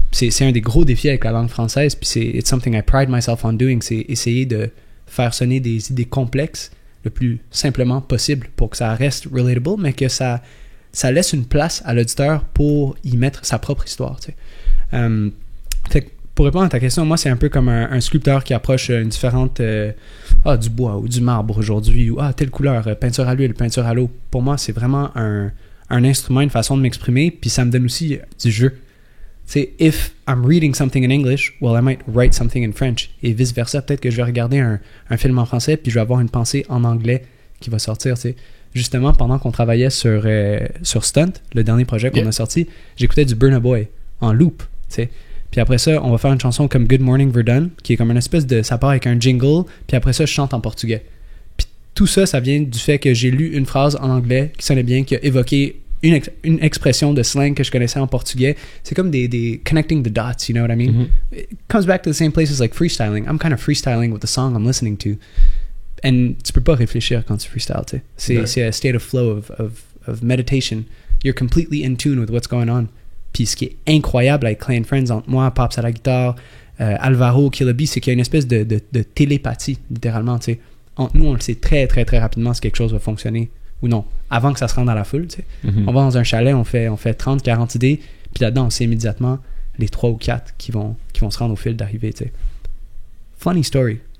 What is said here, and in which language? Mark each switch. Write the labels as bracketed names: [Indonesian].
[French] C'est un des gros défis avec la langue française, puis [English] it's something I pride myself on doing, [French] c'est essayer de faire sonner des idées complexes le plus simplement possible pour que ça reste relatable, mais que ça laisse une place à l'auditeur pour y mettre sa propre histoire, tu sais. Fait que pour répondre à ta question, moi, c'est un peu comme un sculpteur qui approche une différente... du bois ou du marbre aujourd'hui, ou telle couleur, peinture à l'huile, peinture à l'eau. Pour moi, c'est vraiment un instrument, une façon de m'exprimer, puis ça me donne aussi du jeu. Tu sais, [English] if I'm reading something in English, well, I might write something in French, et vice-versa. [French] Peut-être que je vais regarder un film en français, puis je vais avoir une pensée en anglais qui va sortir, tu sais. Justement, pendant qu'on travaillait sur Stunt, le dernier projet qu'on a sorti, j'écoutais du Burna Boy en loop, tu sais. Puis après ça, on va faire une chanson comme Good Morning Verdun, qui est comme une espèce de... Ça part avec un jingle, puis après ça, je chante en portugais. Puis tout ça, ça vient du fait que j'ai lu une phrase en anglais qui sonnait bien, qui a évoqué une expression de slang que je connaissais en portugais. C'est comme des [English] connecting the dots, you know what I mean? Mm-hmm. It comes back to the same places like freestyling. I'm kind of freestyling with the song I'm listening to. And [French] tu peux pas réfléchir quand tu freestyles, tu sais. [English] C'est a state of flow, of meditation. You're completely in tune with what's going on. [French] Puis ce qui est incroyable avec Clay & Friends, entre moi, Pops à la guitare, Alvaro, Killa B, c'est qu'il y a une espèce de télépathie, littéralement, tu sais. Entre nous, on le sait très, très, très rapidement si quelque chose va fonctionner ou non, avant que ça se rende à la foule, tu sais. Mm-hmm. On va dans un chalet, on fait 30, 40 idées, puis là-dedans, on sait immédiatement les 3 ou 4 qui vont se rendre au fil d'arrivée, tu sais. [English] Funny story.